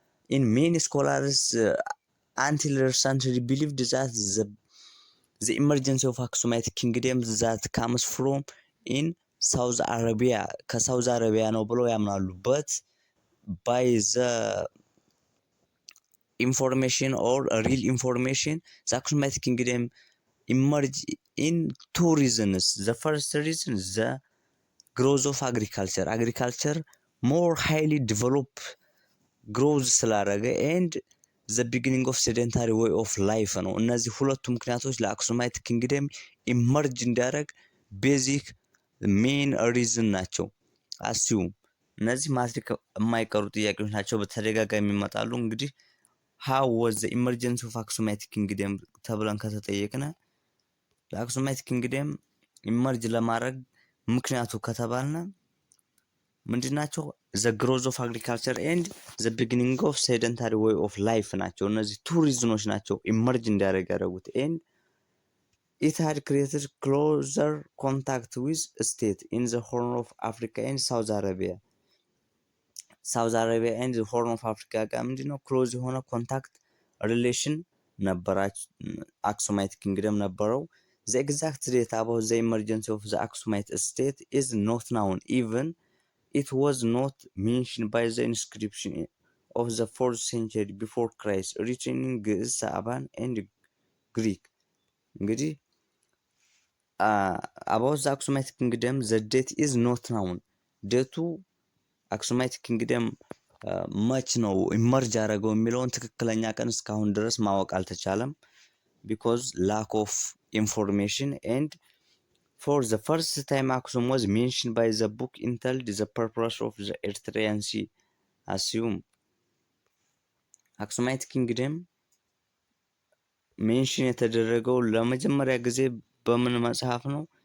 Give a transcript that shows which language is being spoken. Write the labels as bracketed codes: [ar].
[en] in many scholars until recently believed that the emergence of አክሱማይት ኪንግደም that comes from in South Arabia [am] ከሳውዝ አረቢያ ነው ብለው ያምናሉ። [en] but by the information or real information the አክሱማይት ኪንግደም emerge in two reasons. The first reason the growth of agriculture more highly develop growth [am] ስላደረገ [en] and the beginning of sedentary way of life ነው። [am] እነዚህ ሁለቱ ምክንያቶች ለአክሱማይት ኪንግደም ኢመርጅ እንዲያደርግ ቤዚክ ሜን ሪዝን ናቸው። [en] assume [am] እነዚህ ማትሪክ የማይቀሩ ጥያቄዎች ናቸው፣ በተደጋጋሚ ይመጣሉ። እንግዲህ [en] how was the emergence of [am] አክሱማይት ኪንግደም ተብለን ከተጠየቅነ ለአክሱማይት ኪንግደም ኢመርጅ ለማድረግ ምክንያቱ ከተባልነ ምንድናቸው? [en] the growth of agriculture and the beginning of sedentary way of life [am] ናቸው። እነዚህ ቱሪዝሞች ናቸው ኢመርጅ እንዲያደርግ ያደረጉት። [en] and it had created closer contact with state in the Horn of Africa and South Arabia and the Horn of Africa [am] ጋር ምንድነው ክሎዝ የሆነ ኮንታክት ሪሌሽን ነበራቸው አክሱማይት ኪንግደም ነበረው። [en] the exact date about the emergence of the Aksumite state is not known, even it was not mentioned by the inscription of the 4th century before Christ written in Greek, Saban and Greek. እንግዲህ about the Aksumite kingdom the date is not known. [am] ዴቱ አክሱማይት ኪንግደም መች ነው ኢመርጅ ያደረገው የሚለውን ትክክለኛ ቀን እስካሁን ድረስ ማወቅ አልተቻለም [en] because lack of information. and for the first time Aksum was mentioned by the book entitled the purpose of the Eritrean Sea. assume አክሱማይት ኪንግደም [am] ሜንሽን የተደረገው ለመጀመሪያ ጊዜ በምን መጽሐፍ ነው?